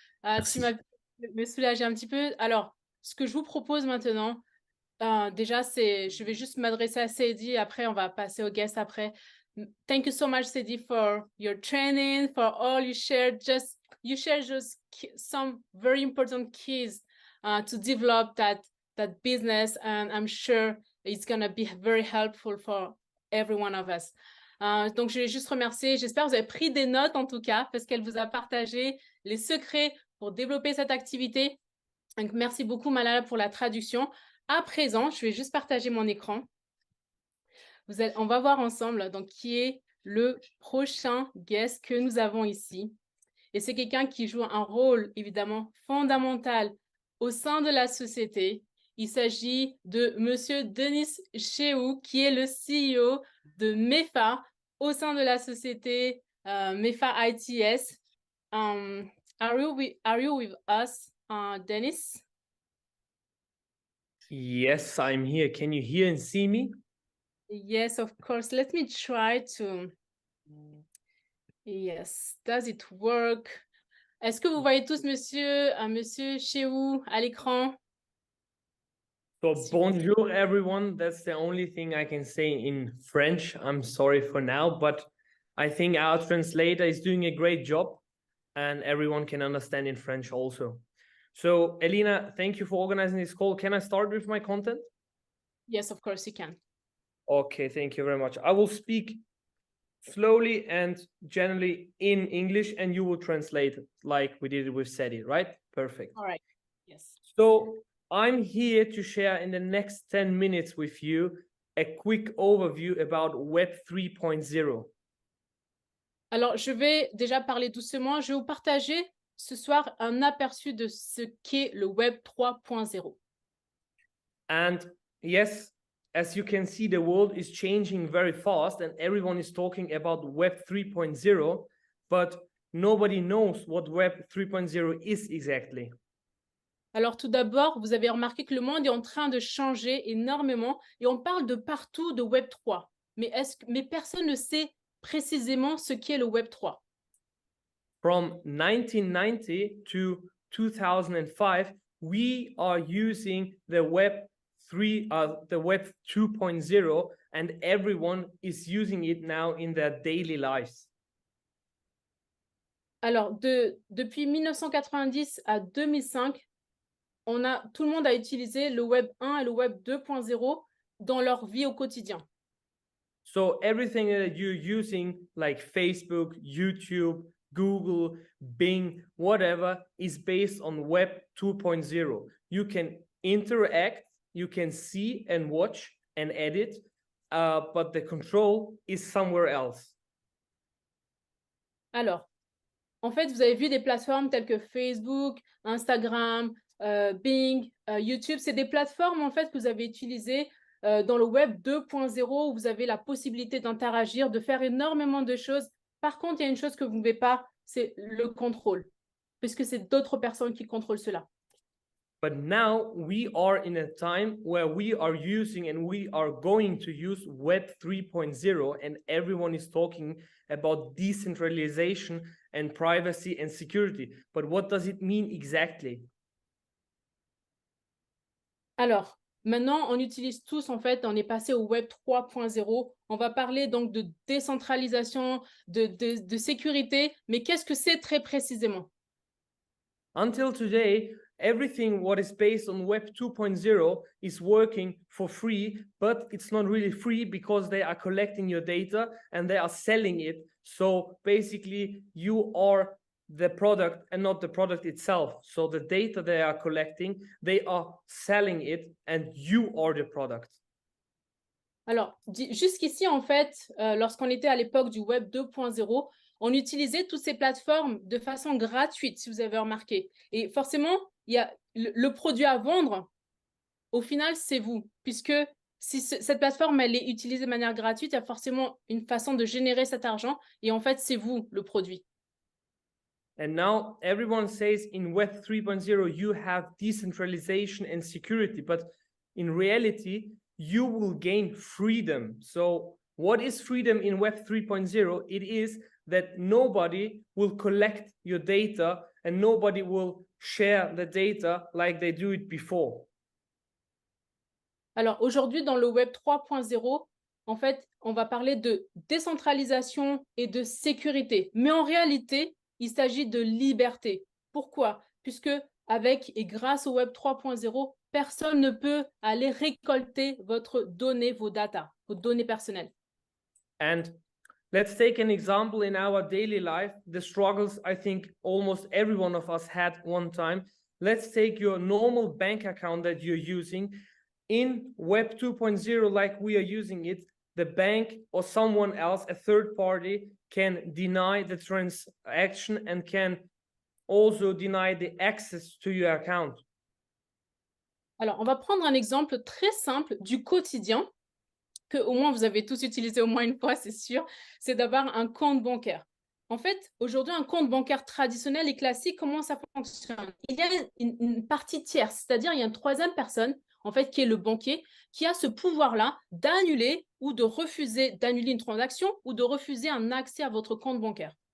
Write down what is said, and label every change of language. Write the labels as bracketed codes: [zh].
[fr] Merci. Tu m'as me soulager un petit peu. Alors, ce que je vous propose maintenant, déjà, je vais juste m'adresser à Sadie. Après, on va passer aux guests après. [en] Thank you so much, Sadie, for your training, for all you shared. You shared just some very important keys to develop that business, and I'm sure it's going to be very helpful for every one of us. [fr] Donc, je vais juste remercier. J'espère que vous avez pris des notes, en tout cas, parce qu'elle vous a partagé les secrets pour développer cette activité. Donc, merci beaucoup, Malala, pour la traduction. À présent, je vais juste partager mon écran. On va voir ensemble donc, qui est le prochain guest que nous avons ici. Et c'est quelqu'un qui joue un rôle, évidemment, fondamental au sein de la société. Il s'agit de Monsieur Denis Shehu, qui est le CEO de MEFA au sein de la société MEFA ITS. [en] Are you with us, Denis? Yes, I'm here. Can you hear and see me? Yes, of course. Let me try to... Yes, does it work? [fr] Est-ce que vous voyez tous Monsieur Shehu à l'écran? [en] So, bonjour, everyone. That's the only thing I can say in French. I'm sorry for now, but I think our translator is doing a great job and everyone can understand in French also. So, Elena, thank you for organizing this call. Can I start with my content? Yes, of course you can. Okay, thank you very much. I will speak slowly and generally in English, and you will translate it like we did it with Sadie, right? Perfect. All right. Yes. So I'm here to share in the next 10 minutes with you a quick overview about Web 3.0. [fr] Alors, je vais déjà parler doucement. Je vais vous partager ce soir un aperçu de ce qu'est le Web 3.0. [en] And yes, as you can see, the world is changing very fast and everyone is talking about Web 3.0, but nobody knows what Web 3.0 is exactly. [fr] Alors, tout d'abord, vous avez remarqué que le monde est en train de changer énormément et on parle de partout de Web 3. Mais personne ne sait précisément ce qu'est le Web 3. [en] From 1990 to 2005, we are using the Web 2.0, and everyone is using it now in their daily lives. [fr] Alors, depuis 1990 à 2005, tout le monde a utilisé le Web 1 et le Web 2.0 dans leur vie au quotidien. [en] So everything that you're using, like Facebook, YouTube, Google, Bing, whatever, is based on Web 2.0. You can interact, you can see and watch and edit, but the control is somewhere else. [fr] Alors, en fait, vous avez vu des plateformes telles que Facebook, Instagram, Bing, YouTube. C'est des plateformes, en fait, que vous avez utilisées dans le Web 2.0 où vous avez la possibilité d'interagir, de faire énormément de choses. Par contre, il y a une chose que vous ne pouvez pas, c'est le contrôle, puisque c'est d'autres personnes qui contrôlent cela. [en] But now we are in a time where we are using and we are going to use Web 3.0, and everyone is talking about decentralization and privacy and security. But what does it mean exactly? [fr] Alors, maintenant, on utilise tous, en fait, on est passé au Web 3.0. On va parler donc de décentralisation, de sécurité, mais qu'est-ce que c'est très précisément? [en] Until today, everything what is based on Web 2.0 is working for free, but it's not really free because they are collecting your data and they are selling it. So basically, you are the product and not the product itself. So the data they are collecting, they are selling it and you are the product. [fr] Alors, jusqu'ici, en fait, lorsqu'on était à l'époque du Web 2.0, on utilisait toutes ces plateformes de façon gratuite, si vous avez remarqué. Et forcément, il y a le produit à vendre, au final, c'est vous. Puisque si cette plateforme, elle est utilisée de manière gratuite, il y a forcément une façon de générer cet argent. Et en fait, c'est vous, le produit. [en] And now everyone says in Web 3.0, you have decentralization and security. But in reality, you will gain freedom. So what is freedom in Web 3.0? It is that nobody will collect your data and nobody will share the data like they do it before. [fr] Alors aujourd'hui, dans le Web 3.0, en fait, on va parler de décentralisation et de sécurité. Mais en réalité, il s'agit de liberté. Pourquoi? Puisque avec et grâce au Web 3.0, personne ne peut aller récolter votre donnée, vos données personnelles. [en] And let's take an example in our daily life, the struggles I think almost every one of us had one time. Let's take your normal bank account that you're using. In Web 2.0, like we are using it, the bank or someone else, a third party, can deny the transaction and can also deny the access to your account. [fr] Alors, on va prendre un exemple très simple du quotidien, que au moins vous avez tous utilisé au moins une fois, c'est sûr, c'est d'avoir un compte bancaire. En fait, aujourd'hui, un compte bancaire traditionnel et classique, comment ça fonctionne? Il y a une partie tierce, c'est-à-dire il y a une troisième personne, en fait, qui est le banquier, qui a ce pouvoir-là d'annuler ou de refuser d'annuler une transaction ou de refuser un accès à votre compte bancaire.